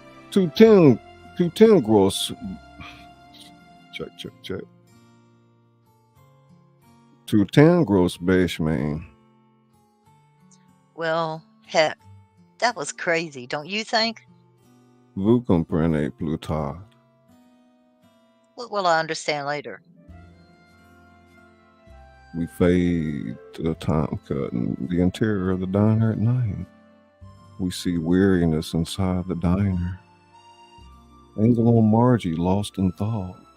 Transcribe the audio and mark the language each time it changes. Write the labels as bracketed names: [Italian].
[English] 210 gross. Check. 210 gross beijo, man. Well, heck, that was crazy, don't you think? [French] Vous comprenez plus tard. [English] What will I understand later? We fade to the time cut in the interior of the diner at night. We see weariness inside the diner. Angel and Margie lost in thought.